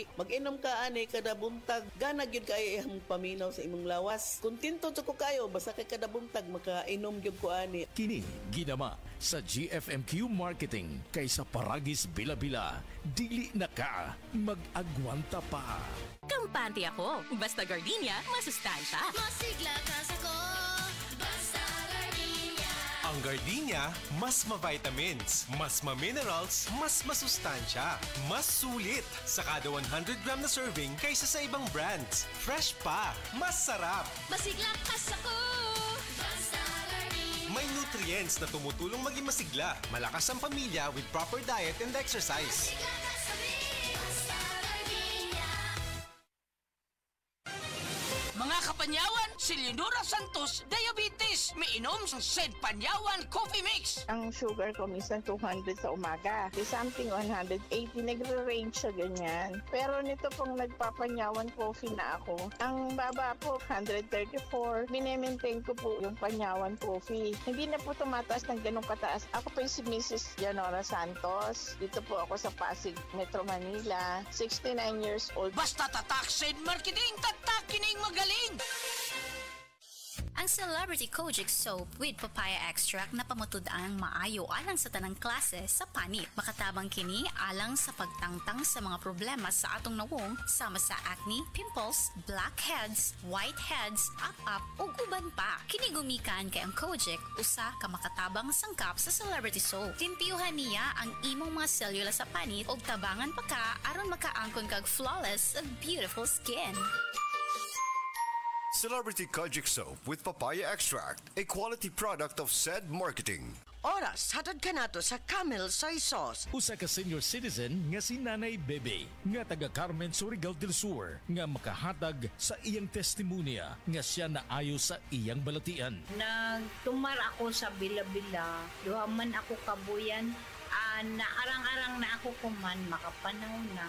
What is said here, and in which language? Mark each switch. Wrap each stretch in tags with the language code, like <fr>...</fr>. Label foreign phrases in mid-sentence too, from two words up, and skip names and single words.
<ceb>Mag-inom ka ani kada buntag, gana gyud kay imong paminaw sa imong lawas. Kontento jud ko kayo basta kay kada buntag makainom gyud ko ani. Kini ginama sa GFMQ Marketing kaysa paragis bila-bila, dili na ka mag-agwanta pa.</ceb> <tl>Kampante ako, basta gardenia, masustansya. Masigla ka sa ko, basta gardenia. Ang gardenia, mas ma-vitamins, mas ma-minerals, mas masustansya, mas sulit sa kada 100 gram na serving kaysa sa ibang brands. Fresh pa, mas sarap. Masigla ka sa ko, basta gardenia. May nutrients na tumutulong maging masigla, malakas ang pamilya</tl> <en>with proper diet and exercise.</en> <tl>Masigla ka sa basta gardenia. Mga kapanyawan, si Leonora Santos, diabetes. May inom sa Sed Panyawan Coffee Mix. Ang sugar ko minsan 200 sa umaga. Di something 180, nagre-range sa ganyan. Pero nito pong nagpapanyawan coffee na ako. Ang baba po, 134. Minemaintain ko po yung panyawan coffee. Hindi na po tumataas ng ganong kataas. Ako po yung si Mrs. Leonora Santos. Dito po ako sa Pasig, Metro Manila. 69 years old. Basta tatak Sed Marketing, tatak kining magaling.</tl> <ceb>Ang Celebrity Kojic Soap with Papaya Extract na pamutud-ang maayo alang sa tanang klase sa panit. Makatabang kini alang sa pagtangtang sa mga problema sa atong nawong sama sa acne, pimples, blackheads, whiteheads, up-up ug uban pa. Kini gumikan kay ang Kojic usa ka makatabang sangkap sa Celebrity Soap. Timpiyuhan niya ang imong mga selula sa panit ug tabangan pa ka aron makaangkon kag</ceb> <en>flawless and beautiful skin. Celebrity Kojic Soap with Papaya Extract, a quality product of Sed Marketing.</en> <ceb>Oras, hatod ka nato sa Camel Soy Sauce. Usa ka senior citizen nga si Nanay Bebe, nga taga Carmen, Surigao del Sur, nga makahatag sa iyang testimonya nga siya naayo sa iyang balatian. Nagtumar ako sa bila-bila, duha man ako kabuyan, naarang-arang na ako kuman, makapanaw na.</ceb>